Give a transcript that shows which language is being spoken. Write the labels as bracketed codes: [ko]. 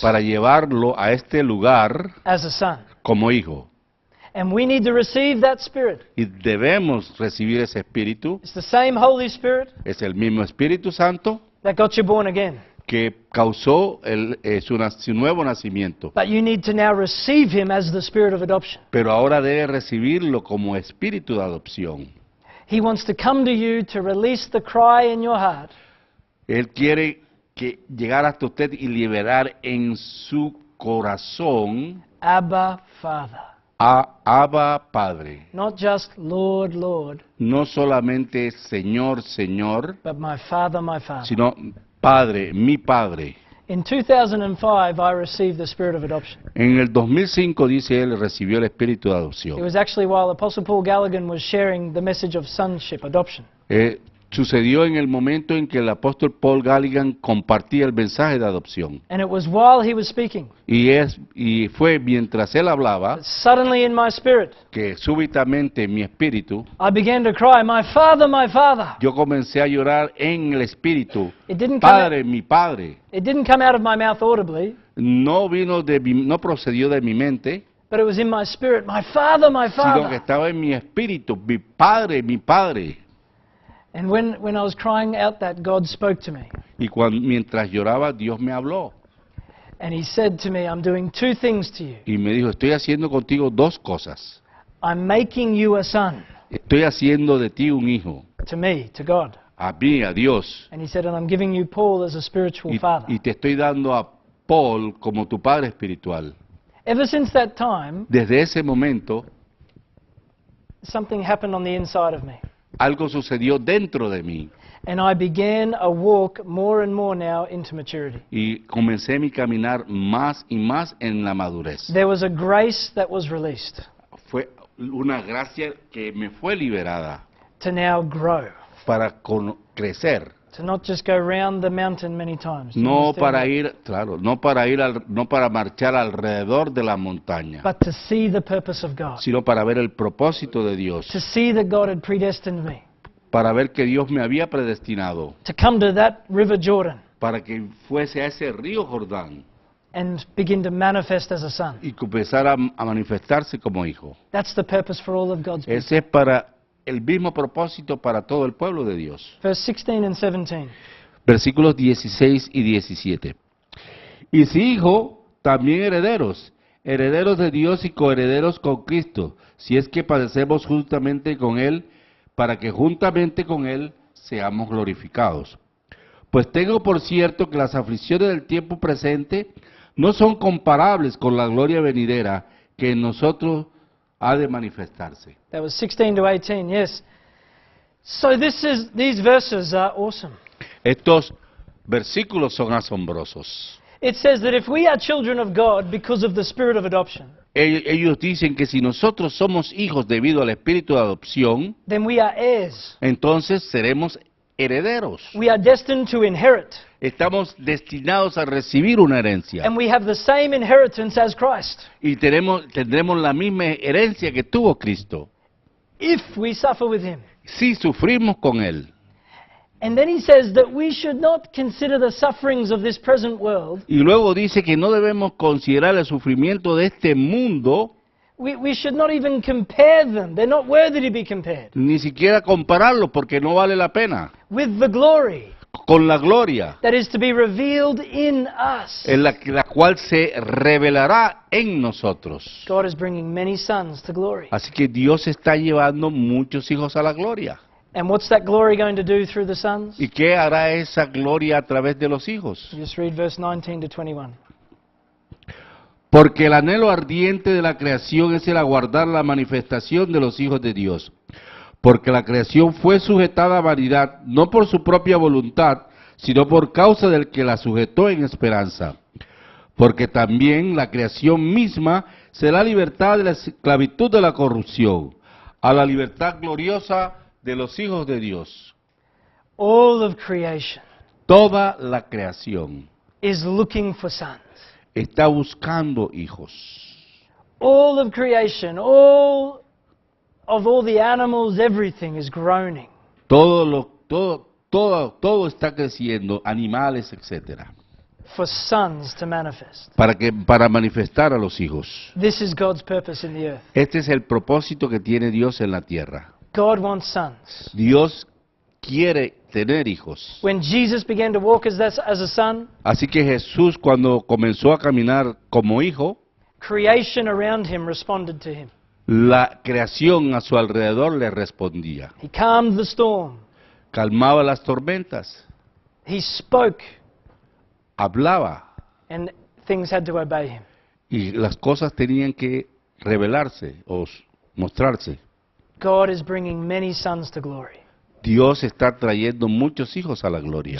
[es] para llevarlo a este lugar [en] as a son. [es] como hijo. [en] And we need to receive that spirit. [es] Y debemos recibir ese espíritu. [en] It's the same Holy Spirit [es] Es el mismo Espíritu Santo [en] that got you born again. [es] que causó su nuevo nacimiento. [en] But you need to now receive him as the spirit of adoption. [es] Pero ahora debe recibirlo como espíritu de adopción. [en] He wants to come to you to release the cry in your heart. [es] Él quiere llegar hasta usted y liberar en su corazón [en] Abba, Father. [es] a Abba Padre. [en] Not just Lord, Lord, [es] No solamente Señor, Señor, [en] but my Father, my Father. [es] sino Padre, mi Padre. [en] In 2005, I received the spirit of adoption. [es] En el 2005, dice él, recibió el espíritu de [en] It [es] adopción. [en] was actually while Apostle Paul Galligan was sharing the message of sonship, adoption. [es] Sucedió en el momento en que el apóstol Paul Galligan compartía el mensaje de adopción. [en] And it was while he was speaking [es] Y fue mientras él hablaba [en] that suddenly in my spirit, [es] que súbitamente en mi espíritu [en] I began to cry, my Father, my Father. [es] yo comencé a llorar en el espíritu. [en] It didn't [es] Padre, mi Padre. [en] come out of my mouth audibly, [es] No procedió de mi mente, [en] but it was in my spirit, my Father, my [es] sino que [en] Father. [es] estaba en mi espíritu. Mi Padre, mi Padre. [en] And when I was crying out that, God spoke to me. [es] Y mientras lloraba, Dios me habló. [en] And he said to me, I'm doing two things to you. [es] Y me dijo, estoy haciendo contigo dos cosas. [en] I'm making you a son, [es] Estoy haciendo de ti un hijo, [en] to me, to God. [es] a mí, a Dios, [en] And he said, and I'm giving you Paul as a spiritual father. [es] y te estoy dando a Paul como tu padre espiritual. [en] Ever since that time, [es] Desde ese momento, [en] something happened on the inside of me. [es] algo sucedió dentro de mí [en] And I began a walk more and more now into maturity. [es] y comencé mi caminar más y más en la madurez. [en] There was a grace that was released [es] Fue una gracia que me fue liberada [en] to now grow, [es] para crecer, [en] to not just go round the mountain many times, you [es] no [en] understand [es] para [en] that? [es] ir, claro, no para marchar alrededor de la montaña, [en] But to see the purpose of God, [es] sino para ver el propósito de Dios, [en] to see that God had predestined me, [es] para ver que Dios me había predestinado, [en] to come to that river Jordan [es] para que fuese a ese río Jordán [en] and begin to manifest as a son. [es] y comenzara a manifestarse como hijo. [en] That's the purpose for all of God's people. [es] Ese es para el mismo propósito para todo el pueblo de Dios. [en] Verse 16 and 17. [es] Versículos 16 y 17. Y si hijo, también herederos, herederos de Dios y coherederos con Cristo, si es que padecemos juntamente con Él, para que juntamente con Él seamos glorificados. Pues tengo por cierto que las aflicciones del tiempo presente no son comparables con la gloria venidera que en nosotros ha de manifestarse. [en] That was 16 to 18, yes. So these verses are awesome. [es] Estos versículos son asombrosos. [en] It says that if we are children of God because of the spirit of adoption, [es] Ellos dicen que si nosotros somos hijos debido al espíritu de adopción, [en] then we are heirs. [es] entonces seremos herederos. [en] We are destined to inherit. [es] Estamos destinados a recibir una herencia. [en] And we have the same inheritance as Christ. [es] Y tendremos la misma herencia que tuvo Cristo, [en] If we suffer with Him. [es] si sufrimos con Él. [en] And then he says that we should not consider the sufferings of this present world. [es] Y luego dice que no debemos considerar el sufrimiento de este mundo, [en] We should not even compare them. They're not worthy to be compared. [es] ni siquiera compararlo, porque no vale la pena, [en] With the glory [es] con la gloria, [en] that is to be revealed in us. [es] en la cual se revelará en nosotros. [en] God is bringing many sons to glory. [es] Así que Dios está llevando muchos hijos a la gloria. [en] And what's that glory going to do through the sons? [es] ¿Y qué hará esa gloria a través de los hijos? [en] Just read verse 19 to 21. [es] Porque el anhelo ardiente de la creación es el aguardar la manifestación de los hijos de Dios. Porque la creación fue sujetada a vanidad, no por su propia voluntad, sino por causa del que la sujetó en esperanza. Porque también la creación misma será libertada de la esclavitud de la corrupción, a la libertad gloriosa de los hijos de Dios. [en] All of creation [es] Toda la creación [en] is looking for sons. [es] está buscando hijos. [en] All of creation, all the animals, everything is groaning. [es] Todo está creciendo, animales, etcétera, [en] For sons to manifest. [es] para manifestar a los hijos. [en] This is God's purpose in the earth. [es] Este es el propósito que tiene Dios en la tierra. [en] God wants sons. [es] Dios quiere tener hijos. [en] When Jesus began to walk as a son, [es] Así que Jesús, cuando comenzó a caminar como hijo, [en] creation around him responded to him. [es] la creación a su alrededor le respondía. [en] He calmed the storm. [es] Calmaba las tormentas, [en] He spoke, [es] hablaba, [en] and things had to obey him. [es] y las cosas tenían que revelarse o mostrarse. [en] God is bringing many sons to glory. [es] Dios está trayendo muchos hijos a la gloria.